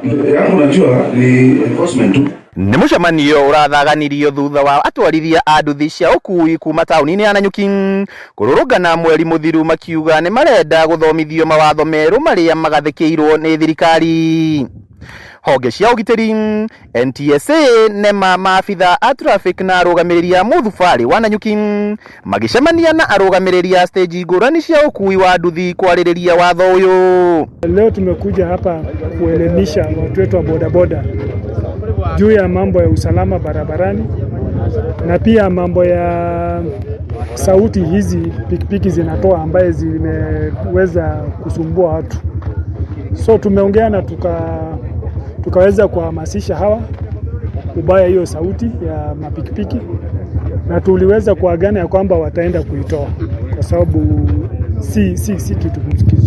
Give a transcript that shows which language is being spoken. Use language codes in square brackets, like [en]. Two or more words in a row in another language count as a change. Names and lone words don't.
[sw] yangu najua ni enforcement tu. [ki] Nĩ mũcemanio ũrathaganirio thutha wa atwarithia a nduthi cia ũkui kuma taũni-inĩ ya Nanyuki kũrũrũngana mweri mũthiru makiuga nĩ marenda gũthomithio mawatho merũ marĩa magathĩkĩirwo nĩ thirikari. Honge cia ũgitĩri, NTSA, NEMA, maabitha a traffic na arũgamĩrĩri a mũthubarĩ wa Nanyuki magĩcemania na arũgamĩrĩri a stage ngũrani cia ũkui wa nduthi kwarĩrĩria watho ũyũ. [sw] Leo tumekuja hapa kuelimisha watu wetu wa bodaboda juu ya mambo ya usalama barabarani na pia mambo ya sauti hizi pikipiki zinatoa ambaye zimeweza kusumbua watu. So tumeongea na tukaweza kuhamasisha hawa ubaya hiyo sauti ya mapikipiki, na tuliweza kuagana ya kwamba wataenda kuitoa kwa sababu si kitu kizuri.